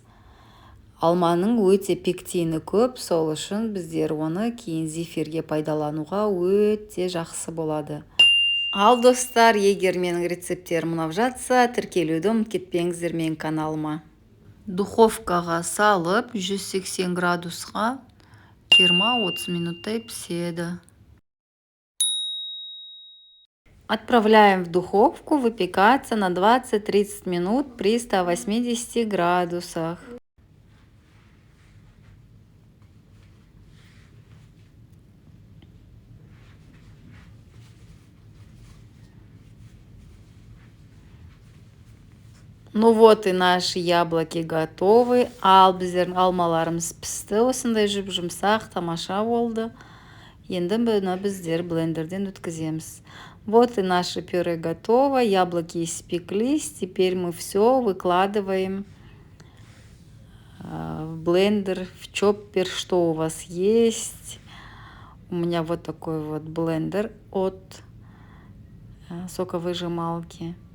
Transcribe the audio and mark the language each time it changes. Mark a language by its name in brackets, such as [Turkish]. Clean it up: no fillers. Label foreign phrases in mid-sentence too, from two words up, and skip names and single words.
[Kazakh] Алманың өте пектині көп, сол үшін біздер оны кейін зефирге пайдалануға өте жақсы болады. Ал достар, егер менің рецептерім ұнап жатса, тіркелуді ұмытып кетпеңіздер менің каналыма. Духовкаға салып 180 градусқа 20-30 минуттай піседі. [Russian] Отправляем в духовку выпекаться на 20-30 минут при 180 градусах. Ну вот и наши яблоки готовы. [Kazakh] Алмаларымыз пісті. Осындай жұмсақ, тамаша болды. Енді бұны біздер блендерден өткіземіз. [Russian] Вот и наше пюре готово. Яблоки испеклись. Теперь мы все выкладываем в блендер, в чоппер, что у вас есть. У меня вот такой вот блендер от соковыжималки.